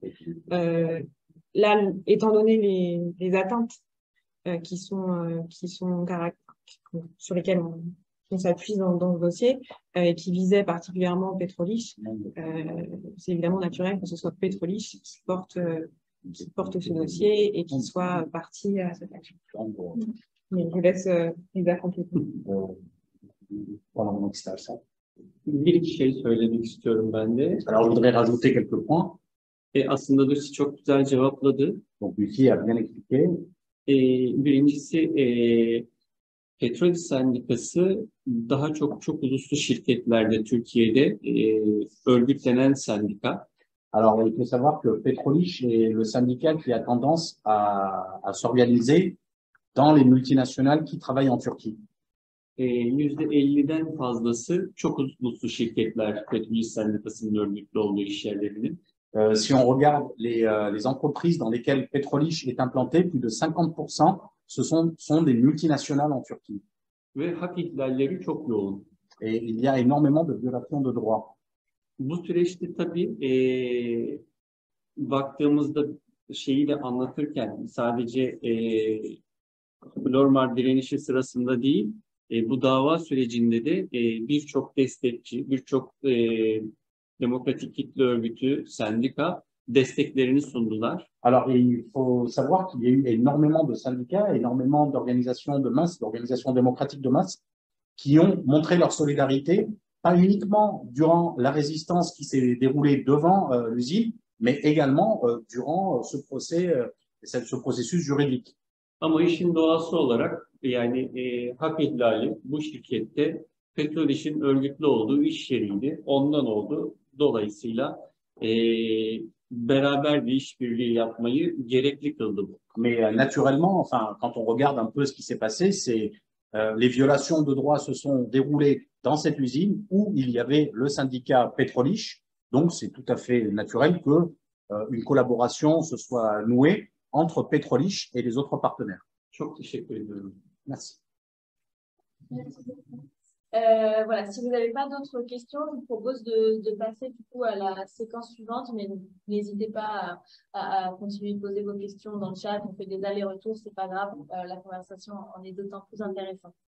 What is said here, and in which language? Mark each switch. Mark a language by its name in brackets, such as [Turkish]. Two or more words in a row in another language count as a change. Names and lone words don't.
[French] Là, étant donné les atteintes sur lesquelles on s'appuie dans le dossier et qui visait particulièrement Petrolich, c'est évidemment naturel que ce soit Petrolich qui porte ce dossier et qui soit partie à cette action. Mais je vous laisse Lisa compléter. [Turkish] Bir iki şey söylemek istiyorum ben de. [French] Alors, je voudrais rajouter quelques points. [Turkish] Aslında Lucy çok güzel cevapladı. [French] Donc, Lucie a bien expliqué. [Turkish] Birincisi Petrol Sendikası daha çok uluslu şirketlerde Türkiye'de örgütlenen sendika. [French] Alors, il faut savoir que Petrolich est le syndicat qui a tendance à s'organiser dans les multinationales qui travaillent en Turquie. [Turkish] %50'den fazlası çok uluslu şirketler Petrol Sendikası'nın örgütlü olduğu iş yerlerinin. [French] Si on regarde les entreprises dans lesquelles Petrolich est implanté, plus de 50% ce sont des multinationales en Turquie. [Turkish] Ve hak ihlalleri çok yoğun. [French] Et il y a énormément de violations de droits. [Turkish] Bu süreçte tabii baktığımızda şeyi de anlatırken sadece Flormar direnişi sırasında değil, bu dava sürecinde de birçok destekçi, birçok demokratik kitle örgütü, sendika desteklerini sundular. [French] Alors, il faut savoir qu'il y a eu énormément de syndicats, énormément d'organisations de masse, d'organisations démocratiques de masse, qui ont montré leur solidarité, pas uniquement durant la résistance qui s'est déroulée devant l'usine, mais également durant ce processus juridique. [Turkish] Ama işin doğası olarak yani hak ihlali bu şirkette Petroliş'in örgütlü olduğu iş yeriydi. Ondan oldu. Dolayısıyla beraber bir işbirliği yapmayı gerekli kıldı. [French] Mais naturellement, enfin, quand on regarde un peu ce qui s'est passé, c'est les violations de droits se sont déroulées dans cette usine où il y avait le syndicat Petrolich. Donc, c'est tout à fait naturel que une collaboration se soit nouée entre Petrolich et les autres partenaires. [Turkish] Çok teşekkür ediyorum. [French] Merci. Merci beaucoup. Voilà, si vous n'avez pas d'autres questions, je vous propose de passer du coup à la séquence suivante, mais n'hésitez pas à continuer de poser vos questions dans le chat. On fait des allers-retours, c'est pas grave. La conversation en est d'autant plus intéressante.